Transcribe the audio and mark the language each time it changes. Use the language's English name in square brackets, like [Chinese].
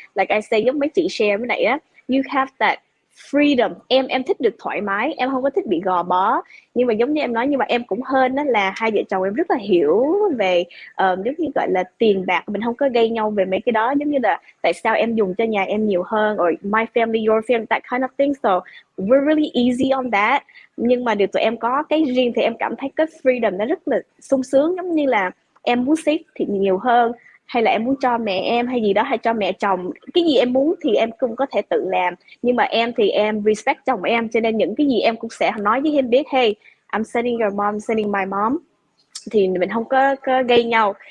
[English] Like I say, [Vietnamese] giống mấy chị share với này á, [English] you have that freedom. [Vietnamese] Em thích được thoải mái, em không có thích bị gò bó. Nhưng mà giống như em nói, nhưng mà em cũng hên đó là hai vợ chồng em rất là hiểu về giống như gọi là tiền bạc, mình không có gây nhau về mấy cái đó, giống như là tại sao em dùng cho nhà em nhiều hơn, [English] or my family your family, that kind of thing. So we're really easy on that. [Vietnamese] Nhưng mà điều tụi em có cái riêng thì em cảm thấy cái freedom nó rất là sung sướng, giống như là em muốn save thì nhiều hơn, hay là em muốn cho mẹ em hay gì đó, hay cho mẹ chồng, cái gì em muốn thì em cũng có thể tự làm. Nhưng mà em thì em respect chồng em, cho nên những cái gì em cũng sẽ nói với em biết, [English] hey, I'm sending your mom, sending my mom, [Vietnamese] thì mình không có gây nhau.